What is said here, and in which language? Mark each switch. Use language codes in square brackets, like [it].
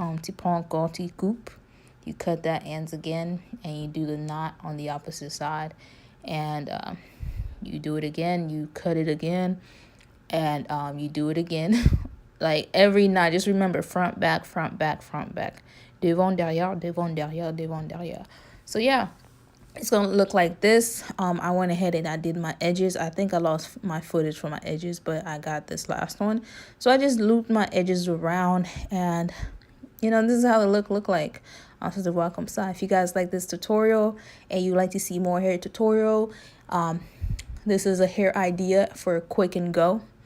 [fr] Tu prends encore, tu coupes. [en] You cut that ends again, and you do the knot on the opposite side, and you do it again. You cut it again, and you do it again. Like every knot, just remember front, back, front, back, front, back. [fr] Devant, derrière, devant, derrière, devant, derrière. [en] So yeah, it's gonna look like this. I went ahead and I did my edges. I think I lost my footage for my edges, but I got this last one. So I just looped my edges around, and this is how the look like. Welcome. So if you guys like this tutorial and you like to see more hair tutorial, this is a hair idea for quick and go.